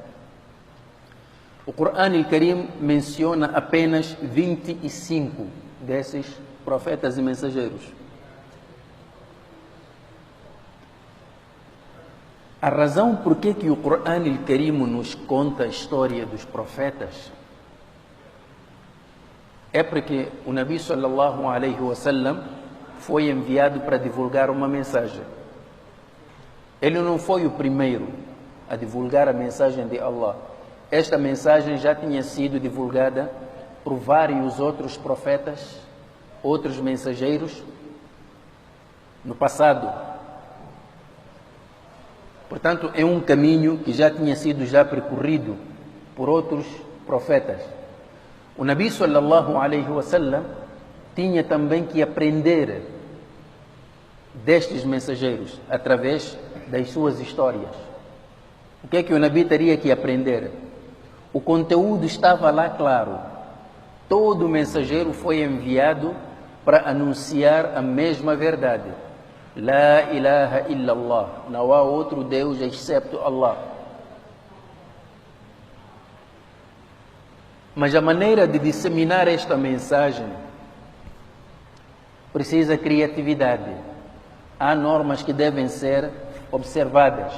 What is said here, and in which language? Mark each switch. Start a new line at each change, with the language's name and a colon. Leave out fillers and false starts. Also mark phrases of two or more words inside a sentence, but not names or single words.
Portuguese: O Corão Al-Karim menciona apenas 25 desses profetas e mensageiros. A razão por que o Corão Al-Karim nos conta a história dos profetas é porque o
Arabic: نبي صلى الله عليه وسلم
Portuguese: foi enviado para divulgar uma mensagem. Ele não foi o primeiro a divulgar a mensagem de Allah. Esta mensagem já tinha sido divulgada por vários outros profetas, outros mensageiros, no passado. Portanto, é um caminho que já tinha sido percorrido por outros profetas. O
Arabic: نبي صلى الله عليه وسلم
Portuguese: tinha também que aprender destes mensageiros através das suas histórias. O que é que o Nabi teria que aprender? O conteúdo estava lá claro. Todo mensageiro foi enviado para anunciar a mesma verdade.
Arabic: لا إله إلا الله.
Portuguese: Não há outro Deus excepto Allah. Mas a maneira de disseminar esta mensagem precisa criatividade. Há normas que devem ser observadas.